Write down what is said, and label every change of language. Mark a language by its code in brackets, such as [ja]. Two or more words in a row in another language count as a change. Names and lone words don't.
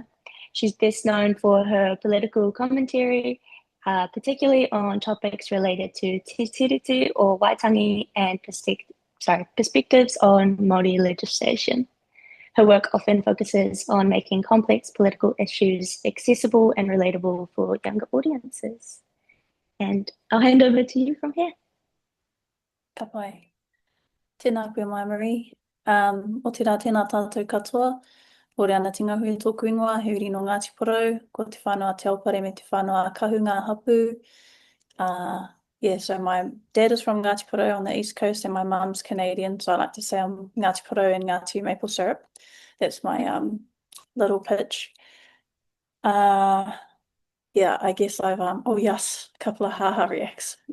[en] She's best known for her political commentary, particularly on topics related to Te Tiriti or Waitangi and perspectives on Māori legislation. Her work often focuses on making complex political issues accessible and relatable for younger audiences. And I'll hand over to you from here. [mi] Ka pai. Tēnā koe mai Marie. O te rā tēnā tātou katoa. O Riana Te Ngahue tōku ingoa, he uri no Ngāti Porou, ko te whānau Te Aupare me te whānau Kahunga Hapu. [en] Yeah, so my dad is from Ngāti Porou on the East Coast and my mum's Canadian, so I like to say I'm Ngāti Porou and Ngāti maple syrup. That's my little pitch. Yeah, I guess I've oh yes, a couple of haha reacts.